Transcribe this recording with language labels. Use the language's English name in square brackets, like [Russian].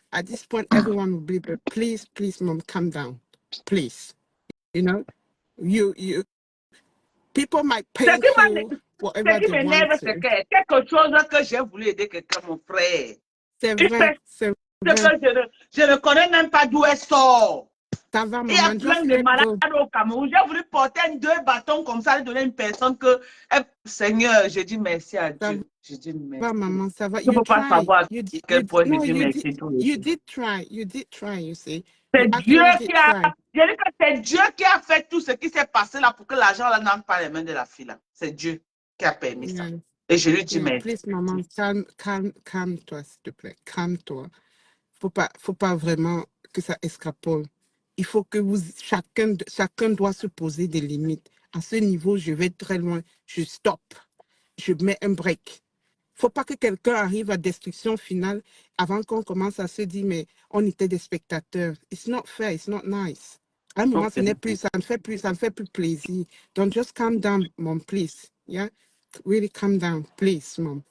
[English] At this point, everyone will be. But please, mom, calm down. Please. You know? People might paint you whatever they want to. [French] C'est quelque chose que j'ai voulu aider quelqu'un, mon frère. C'est vrai, c'est vrai. Je ne connais même pas d'où elle sort. Ça va, maman, il y a plein de malades au Cameroun. J'ai voulu porter 2 bâtons comme ça et donner à une personne que, Seigneur, je dis merci à Dieu. Je dis merci. Ça va, maman, ça va. Je ne peux pas savoir à quel point je dis merci. [English] You did try, you see. [French] C'est Dieu qui a... Je dis que c'est Dieu qui a fait tout ce qui s'est passé là pour que l'argent n'entre pas les mains de la fille là. C'est Dieu qui a permis ça. Et je lui dis merci. Please, maman, calme-toi, s'il te plaît. Calme-toi. Faut pas vraiment que ça escapole. Il faut que chacun doit se poser des limites. À ce niveau, je vais très loin. Je stoppe. Je mets un break. Il ne faut pas que quelqu'un arrive à destruction finale avant qu'on commence à se dire, mais on était des spectateurs. [English] It's not fair, it's not nice. [French] À un moment, ça ne fait plus plaisir. [English] Donc, just calm down, mom, please. Yeah? Really calm down, please, mom.